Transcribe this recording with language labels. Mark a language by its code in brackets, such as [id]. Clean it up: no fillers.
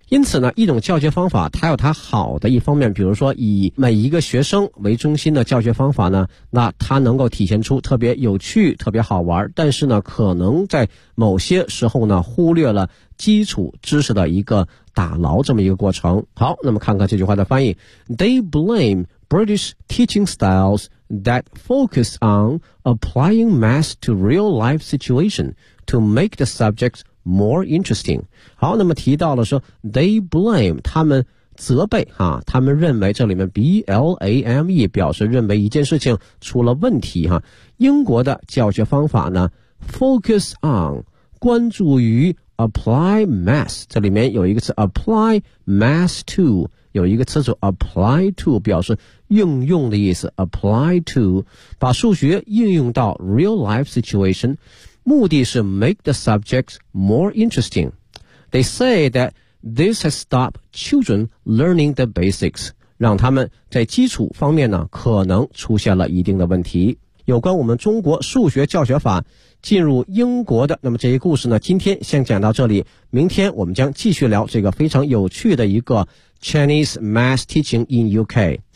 [zh] 因此呢，一种教学方法它有它好的一方面，比如说以每一个学生为中心的教学方法呢，那它能够体现出特别有趣特别好玩，但是呢可能在某些时候呢忽略了基础知识的一个打牢这么一个过程。好，那么看看这句话的翻译。 [en] They blame British teaching styles that focus on applying math to real life situation to make the subjects more interesting。 [zh] 好，那么提到了说 [en] they blame， [zh] 他们责备啊，他们认为这里面 blame 表示认为一件事情出了问题啊。英国的教学方法呢 [en] focus on， [zh] 关注于 [en] apply math， [zh] 这里面有一个词 [en] apply math to， [zh] 有一个词组 [en] apply to， [zh] 表示应用的意思， apply to， 把数学应用到 [en] real life situation， [zh] 目的是 [en] make the subjects more interesting. They say that this has stopped children learning the basics. [zh] 让他们在基础方面呢可能出现了一定的问题。有关我们中国数学教学法进入英国的，那么这些故事呢今天先讲到这里，明天我们将继续聊这个非常有趣的一个 [en] Chinese Math Teaching in UK。